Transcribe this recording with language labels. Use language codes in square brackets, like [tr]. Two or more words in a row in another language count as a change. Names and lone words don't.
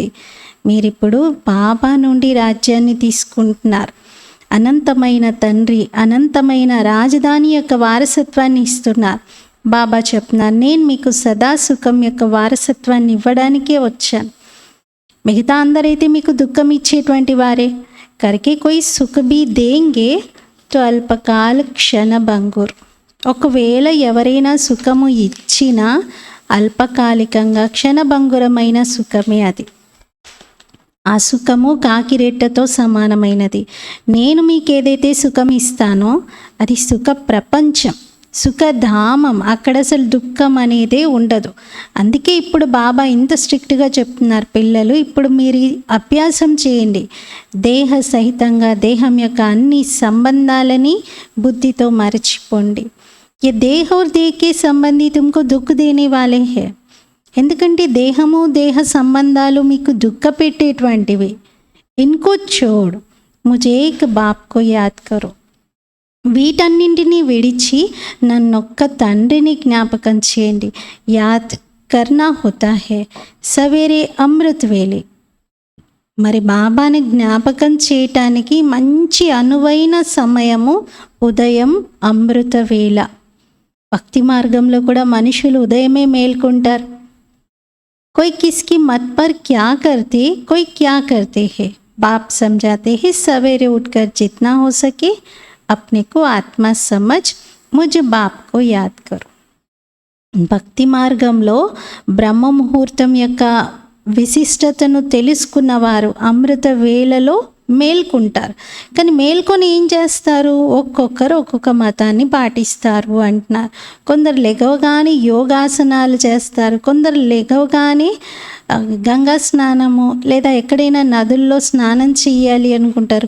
[te] మీరిప్పుడు బాబా నుండి రాజ్యాన్ని తీసుకుంటున్నారు. అనంతమైన తండ్రి అనంతమైన రాజధాని యొక్క వారసత్వాన్ని ఇస్తున్నారు. బాబా చెప్తున్నారు, నేను మీకు సదా సుఖం యొక్క వారసత్వాన్ని ఇవ్వడానికే వచ్చాను. మిగతా అందరైతే మీకు దుఃఖం ఇచ్చేటువంటి వారే. [hi] करिके कोई सुख भी देंगे तो अल्पकाल क्षण भंगुर. [te] ఒకవేళ ఎవరైనా సుఖము ఇచ్చినా అల్పకాలికంగా క్షణభంగురమైన సుఖమే అది. ఆ సుఖము కాకిరెట్టతో సమానమైనది. నేను మీకు ఏదైతే సుఖం ఇస్తానో అది సుఖ ప్రపంచం, సుఖధామం. అక్కడ అసలు దుఃఖం అనేదే ఉండదు. అందుకే ఇప్పుడు బాబా ఇంత స్ట్రిక్ట్గా చెప్తున్నారు, పిల్లలు ఇప్పుడు మీరు అభ్యాసం చేయండి. దేహ సహితంగా దేహం యొక్క అన్ని సంబంధాలని బుద్ధితో మరచిపోండి. [hi] ये देह और देह के संबंधी तुमको दुख देने वाले हैं. [te] ఎందుకంటే దేహము దేహ సంబంధాలు మీకు దుఃఖ పెట్టేటువంటివి. [hi] इनको छोड़ मुझे एक बाप को याद करो. [te] వీటన్నింటినీ విడిచి నన్నొక్క తండ్రిని జ్ఞాపకం చేయండి. [hi] याद करना होता है सवेरे अमृत वेले. [te] మరి బాబాని జ్ఞాపకం చేయటానికి మంచి అనువైన సమయము ఉదయం అమృత వేళ. భక్తి మార్గంలో కూడా మనుషులు ఉదయమే మేల్కొంటారు. [hi] कोई किसकी मत पर क्या करते, कोई क्या करते हैं. बाप समझाते हैं सवेरे उठकर जितना हो सके अपने को आत्मा समझ मुझ बाप को याद करो. [te] భక్తి మార్గంలో బ్రహ్మ ముహూర్తం యొక్క విశిష్టతను తెలుసుకున్నవారు అమృత వేళలో మేల్కొంటారు. కానీ మేల్కొని ఏం చేస్తారు? ఒక్కొక్కరు ఒక్కొక్క మతాన్ని పాటిస్తారు అంటున్నారు. కొందరు లెగవగానే యోగాసనాలు చేస్తారు, కొందరు లెగవగానే గంగా స్నానము లేదా ఎక్కడైనా నదుల్లో స్నానం చేయాలి అనుకుంటారు.